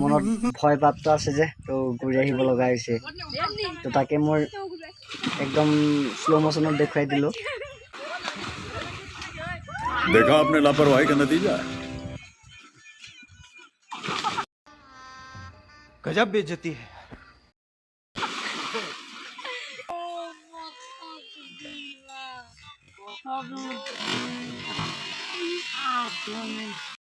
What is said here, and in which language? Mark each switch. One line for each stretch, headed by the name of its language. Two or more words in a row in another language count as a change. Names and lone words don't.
Assamese: মনত ভয় ভাৱটো আছে যে, তো ঘূৰি আহিব লগা হৈছে। তো তাকে মই একদম
English: slow motionত
Assamese: দেখুৱাই দিলোঁ।
Hindi: देखा आपने लापरवाही का नतीजा। गजब बेइज्जती है। Oh,